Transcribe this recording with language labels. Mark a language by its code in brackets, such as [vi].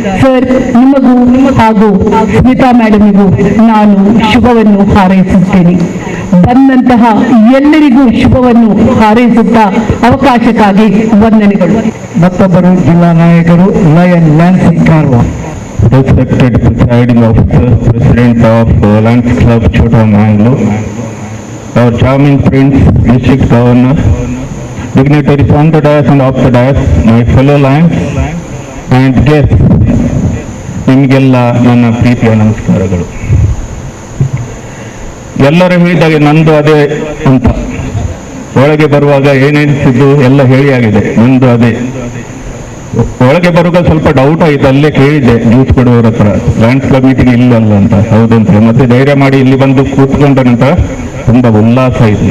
[kn] Sir, ನಿಮಗೂ ಹಾಗೂ ಸ್ಮಿತಾ ಮೇಡಮಿಗೂ ನಾನು ಶುಭವನ್ನು ಹಾರೈಸುತ್ತೇನೆ. ಬಂದಂತಹ ಎಲ್ಲರಿಗೂ ಶುಭವನ್ನು ಹಾರೈಸುತ್ತಾ ಅವಕಾಶಕ್ಕಾಗಿ ವಂದನೆಗಳು. ಮತ್ತೊಬ್ಬರು ಜಿಲ್ಲಾ ನಾಯಕರು lion Lancy Karwa. [en] Respected presiding officer, President of Lions Club Chota Mangalore, our charming Prince, District Governor, dignitaries on the dais and off the dais, my fellow Lions and guests, [kn] ನಿಮಗೆಲ್ಲ ನನ್ನ ಪ್ರೀತಿಯ ನಮಸ್ಕಾರಗಳು. ಎಲ್ಲರೂ ಹೇಳಿದಾಗೆ ನಂದು ಅದೇ ಅಂತ ಒಳಗೆ ಬರುವಾಗ ಏನೇನಿಸಿದ್ದು ಎಲ್ಲ ಹೇಳಿಯಾಗಿದೆ. ನಂದು ಅದೇ ಒಳಗೆ ಬರುವಾಗ ಸ್ವಲ್ಪ ಡೌಟ್ ಆಯಿತು, ಅಲ್ಲೇ ಕೇಳಿದ್ದೆ ನ್ಯೂಸ್ ಕೊಡುವವ್ರ ಹತ್ರ ಲಯನ್ಸ್ ಕ್ಲಬ್ ಮೀಟಿಂಗ್ ಇಲ್ಲಲ್ಲ ಅಂತ. ಹೌದಂತ ಮತ್ತೆ ಧೈರ್ಯ ಮಾಡಿ ಇಲ್ಲಿ ಬಂದು ಕೂತ್ಕೊಂಡ ನಂತರ ತುಂಬ ಉಲ್ಲಾಸ ಆಯಿತು.